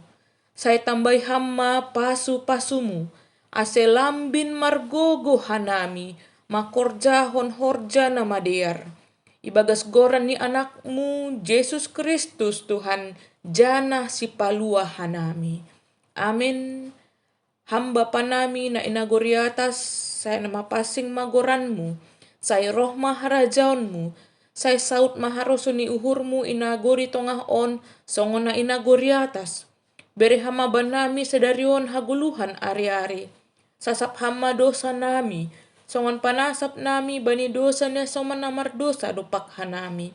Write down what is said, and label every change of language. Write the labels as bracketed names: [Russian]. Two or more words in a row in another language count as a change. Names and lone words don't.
[Batak Simalungun] Saya tambai hamma pasu-pasumu, ase lambin margogo hanami, makorjahon horja na madear. Ibagas goran ni anakmu, Yesus Kristus Tuhan, jana si palua hanami. Amin. Hamba panami na inagori atas, saya nama pasing magoranmu, saya roh maharajaonmu, saya saut maharosuni uhurmu inagori tongah on, songon na inagori atas. Bere hama banami sedarion haguluhan ari-ari. Sasap hama dosa nami, songon panasap nami bani dosa na soman namar dosa dopak hanami.